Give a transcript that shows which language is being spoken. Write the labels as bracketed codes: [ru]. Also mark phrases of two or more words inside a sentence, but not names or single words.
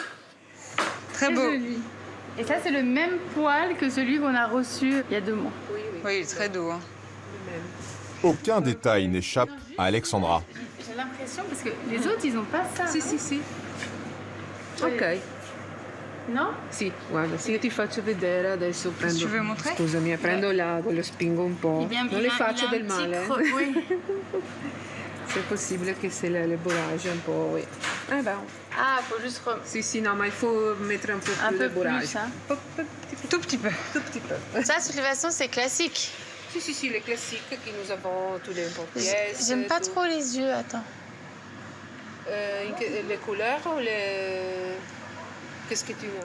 [fr] Très beau. Et ça, c'est le même poil que celui qu'on a reçu il y a 2 mois. Oui, oui. Oui, il est très doux. Hein. Aucun détail n'échappe à Alexandra. J'ai l'impression, parce que les autres, ils n'ont pas ça. [it] Sì. Ok. Non? Sì, guarda, se io ti faccio vedere adesso prendo. [fr] Tu veux montrer? [it] Scusami, prendo l'ago, lo spingo un po'. Non le faccio del male. [fr] Oui. C'est possible que c'est le bourrage un po', oui. Eh ben, Ah, il faut juste [it] sì, no, ma [fr] il faut mettre un peu plus de bourrage. plus, hein. Tout petit peu. Tout petit peu. Ça, de toute façon, c'est classique. Si, les classiques que nous avons tous les pièces. J'aime pas trop les yeux, attends. Les couleurs ou les... Qu'est-ce que tu as?